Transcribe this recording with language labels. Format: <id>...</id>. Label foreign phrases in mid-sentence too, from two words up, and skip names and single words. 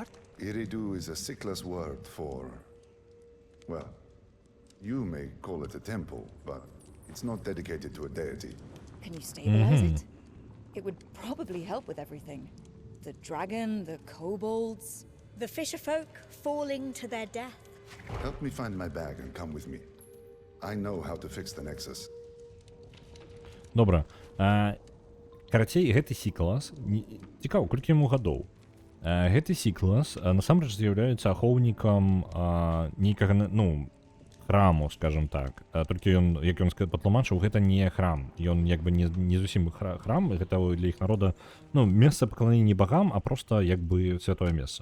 <en>Iridu is a sickless word for, well, you may call it a temple, but it's not dedicated to a deity. Can you stabilize it? It would probably help with everything. The dragon, the kobolds. The fisherfolk falling to their death. Help me find my bag and come with me. I know how to fix the nexus.</en> <be>Добра. Карацей, гэты сіклас... Цікава, колькі яму гадоў? Гэты сіклас насамрэч з'яўляецца ахоўнікам нейкага, храму, скажем так. Толькі ён, як ён патлумачыў, гэта не храм. Ён як бы не зусім храм, гэта для іх народа, месца пакланення не багам, а проста як бы святое месца.</be>